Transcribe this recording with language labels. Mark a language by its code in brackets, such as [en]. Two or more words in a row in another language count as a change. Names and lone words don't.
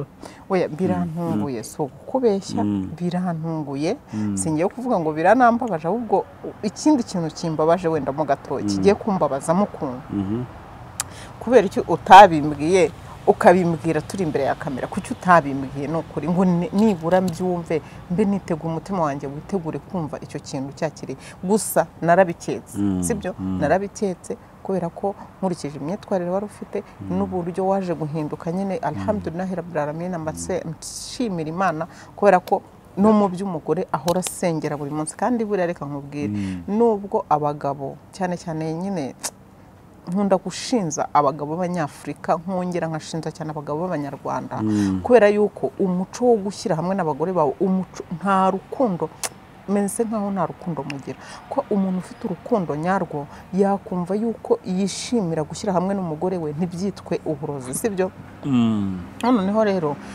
[rw] oya birantunguye so kubeshya birantunguye singiye kuvuga ngo biranambabaje ahubwo ikindi kintu kimbabaje wenda mu gatoki kigiye kumbabaza mu kuntu kubera icyo utabimbwiye ukabimbwira turi imbere ya kamera kuki utabimbwiye nukuri ngo nibura mbyumve mbe nitega umutima wanjye witegure kumva icyo kintu cyakiri gusa narabiketse sibyo narabiketse kubera ko nkurikije imyitwarire wari ufite n'uburyo waje guhinduka nyine [ar] الحمد لله رب العالمين [rw] nshimira Imana kubera ko no mu by'umugore ahora asengera buri munsi kandi buri reka nkubwire nubwo abagabo cyane cyane nyine nkunda gushinza abagabo b'Abanyafrika nkongera nkashinza cyane abagabo b'Abanyarwanda kubera yuko umuco wo gushyira hamwe n'abagore bawe umuco nta rukundo mense nkaho nta rukundo mugira ko umuntu ufite urukundo nyarwo yakumva yuko yishimira gushyira hamwe n'umugore we ntibyitwe uburozi sibyo noneho rero